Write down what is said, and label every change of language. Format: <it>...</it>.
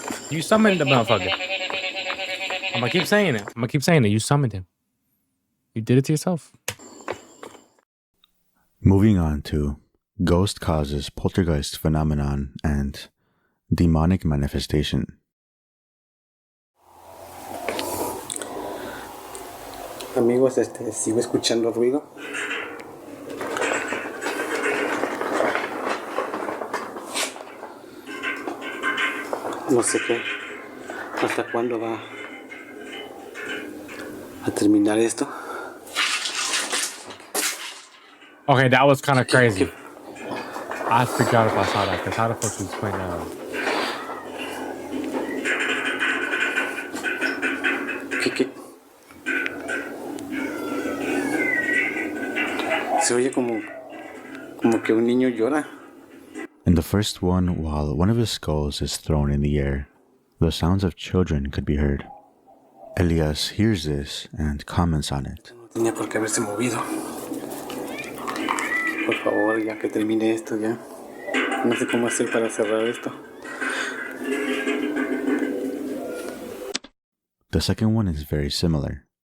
<en>You summoned the motherfucker. I'm gonna keep saying it. You summoned him. You did it to yourself. Moving on to ghost causes poltergeist phenomenon and demonic manifestation.</en> <es>Amigos, sigo escuchando ruido. No sé qué, hasta cuándo va a terminar esto.</es> <en>Okay, that was kind of crazy. I'd freak out if I saw that, because how the fuck you explain that?</en> <es>¿Qué? Se oye como que un niño llora.</es> <en>In the first one, while one of his skulls is thrown in the air, the sounds of children could be heard. Elias hears this and comments on it.</en> <es>No tenía por qué haberse movido. Por favor, ya que termine esto ya. No sé cómo hacer para cerrar esto.</es> <en>The second one is very similar.</en>